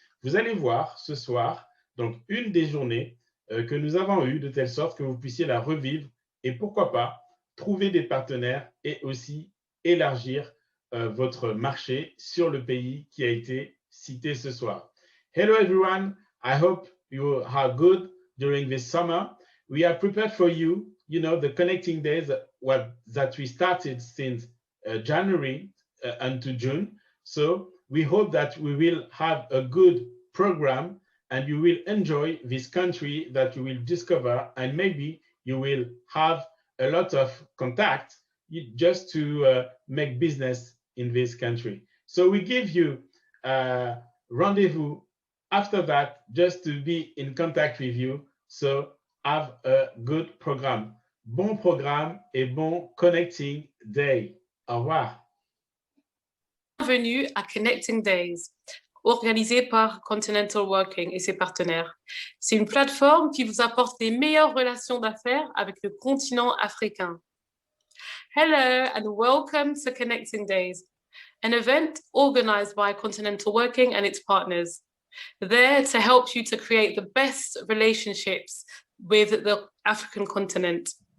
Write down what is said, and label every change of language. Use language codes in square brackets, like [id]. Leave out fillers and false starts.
[fr] Vous allez voir ce soir donc une des journées que nous avons eues de telle sorte que vous puissiez la revivre et pourquoi pas trouver des partenaires et aussi élargir votre marché sur le pays qui a été cité ce soir. [en] Hello everyone, I hope you are good during this summer. We have prepared for you, the connecting days that we started since January until June. So we hope that we will have a good program and you will enjoy this country that you will discover, and maybe you will have a lot of contact just to make business in this country. So we give you rendezvous after that just to be in contact with you. So have a good program. [fr] Bon programme et bon Connecting Day. Au revoir. Bienvenue à Connecting Days, organisé par Continental Working et ses partenaires. C'est une plateforme qui vous apporte les meilleures relations d'affaires avec le continent africain. [en] Hello and welcome to Connecting Days, an event organized by Continental Working and its partners. There to help you to create the best relationships with the African continent.